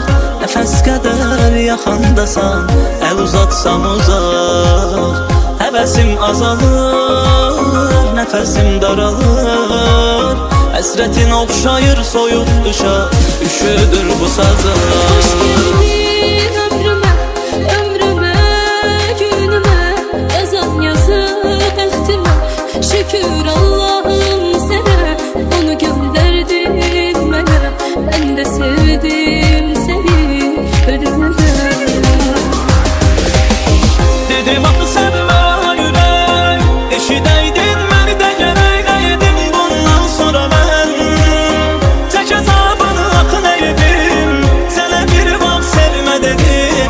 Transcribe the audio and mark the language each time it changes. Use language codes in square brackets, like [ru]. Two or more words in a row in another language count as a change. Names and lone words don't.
[az] Nəfəs qədər yaxındasan, əl uzatsam uzaq. Həvəsim azalır, nəfəsim daralır. Həsrətin oxşayır soyuq qışa, üşüdür bu sazlar. [tr] Hoş geldin ömrüme, ömrüme, günüme. [az] Yazan yazı bəxtimə, şükür Allah'ım sənə. Onu gönderdin mənə, mən də sevdim səni ölümə. Dedim axı sevmə ürək, eşidəydin məni də gərək edim. Bundan sonra mən çək əzabını axı nə edim. Sənə bir vaxt sevmə dedim.